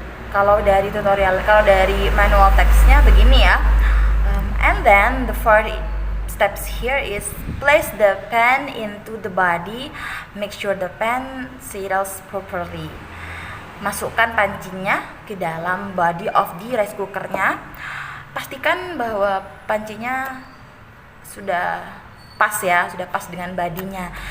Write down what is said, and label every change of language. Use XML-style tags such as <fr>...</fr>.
<id>Kalau dari manual text-nya begini ya.</id> <en>And then the fourth steps here is place the pan into the body, make sure the pan settles properly.</en> <id>Masukkan pancinya ke dalam</id> <en>body of the rice</en> <id>cookernya. Pastikan bahwa pancinya sudah pas dengan badinya.</id>